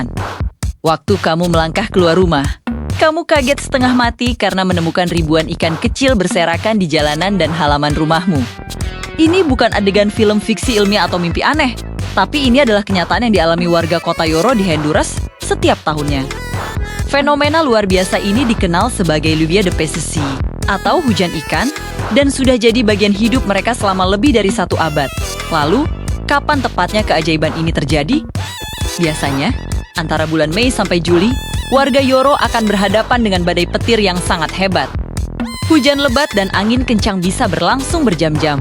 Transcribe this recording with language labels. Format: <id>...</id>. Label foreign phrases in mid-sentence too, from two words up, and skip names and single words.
<id>Waktu kamu melangkah keluar rumah, kamu kaget setengah mati karena menemukan ribuan ikan kecil berserakan di jalanan dan halaman rumahmu. Ini bukan adegan film fiksi ilmiah atau mimpi aneh, tapi ini adalah kenyataan yang dialami warga kota Yoro di Honduras setiap tahunnya. Fenomena luar biasa ini dikenal sebagai</id> <es>lluvia de peces</es> <id>atau hujan ikan, dan sudah jadi bagian hidup mereka selama lebih dari 1 abad. Lalu, kapan tepatnya keajaiban ini terjadi? Biasanya, antara bulan Mei sampai Juli, warga Yoro akan berhadapan dengan badai petir yang sangat hebat. Hujan lebat dan angin kencang bisa berlangsung berjam-jam.</id>